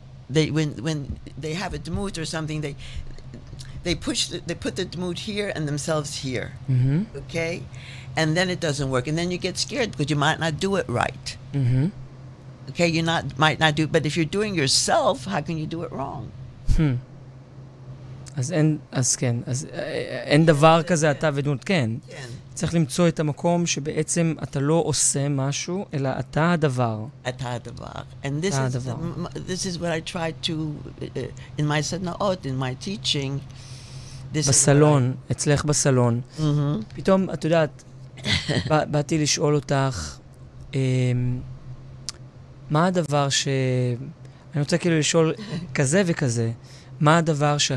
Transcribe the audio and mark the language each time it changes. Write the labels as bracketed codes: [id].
[en] when they have a dmut or something, they put the dmut here and themselves here, okay, and then it doesn't work, and then you get scared because you might not do it right. Okay, might not do, but if you're doing yourself, how can you do it wrong? [he] אז כן, אין דבר כזה אתה ודמות, כן. צריך למצוא את המקום שבעצם אתה לא עושה משהו, אלא אתה הדבר. אתה הדבר. [en] And this is what I try to, in my סדנאות, in my teaching. [he] בסלון, אצלך בסלון. פתאום, את יודעת, באתי לשאול אותך, מה הדבר אני רוצה כאילו לשאול כזה וכזה, מה הדבר